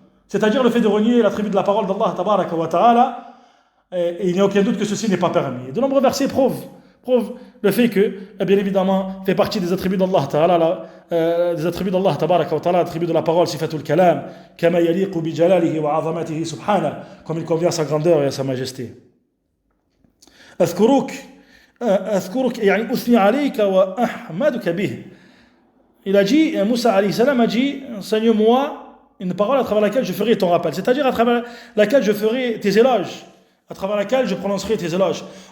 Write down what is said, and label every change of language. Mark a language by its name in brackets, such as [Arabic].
[French] C'est-à-dire le fait de renier l'attribut de la parole d'Allah tabaraka wa ta'ala, et il n'y a aucun doute que ceci n'est pas permis. De nombreux versets prouvent le fait que, bien évidemment, fait partie des attributs d'Allah Ta'ala, des attributs d'Allah Tabaraka wa Ta'ala, attributs de la parole, sifatul kalam, [Arabic] kama yaliqu bi jalalihi wa azamatihi subhana, [French] comme il convient à sa grandeur et à sa majesté. [Arabic] أذكرك يعني أثني عليك وأحمدك به. [French] Il a dit, Moussa alayhi salam a dit, enseigne-moi une parole à travers laquelle je ferai ton rappel, c'est-à-dire à travers laquelle je ferai tes éloges, à travers laquelle je prononcerai tes éloges.